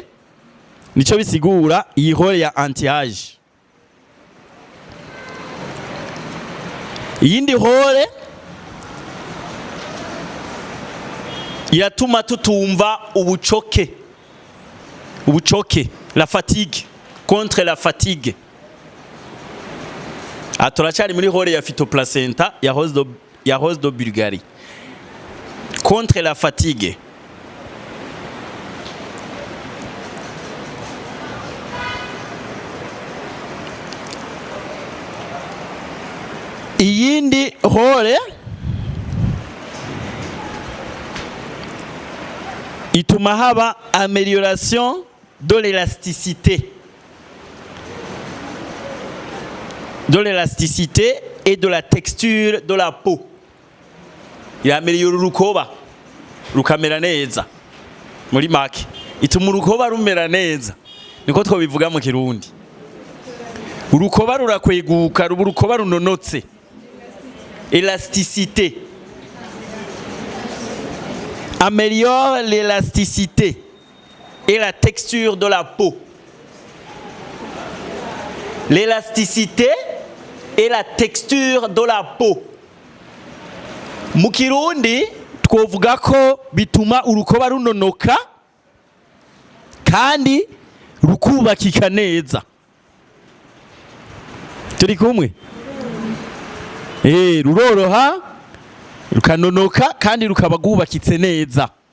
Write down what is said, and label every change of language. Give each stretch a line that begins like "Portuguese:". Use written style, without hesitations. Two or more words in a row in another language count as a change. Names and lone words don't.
Rundi: Nico bisigura iyi hore ya anti-age. Iyindi hore iratuma tutumva ubucoke. Ubucoke,
French: la fatigue, contre la fatigue.
Rundi: Turacari muri hore ya phytoplacenta ya rose de Bulgarie.
French: Contre la fatigue.
Rundi: Iyindi hore ituma haba
French: amélioration de l'élasticité. De l'élasticité et de la texture de la peau.
Rundi: Irameliyora urukoba rukamera neza. Muri make ituma urukoba rumera neza. Niko twobivuga mu Kirundi. Urukoba rurakweguka, urukoba runonotse.
French: Élasticité. Améliore l'élasticité et la texture de la peau. L'élasticité et la texture de la peau.
Rundi: Mu Kirundi twovuga ko bituma urukoba runonoka kandi rukubakika neza. Turi kumwe? Ruroroha rukanonoka kandi rukaba rwubakitse neza.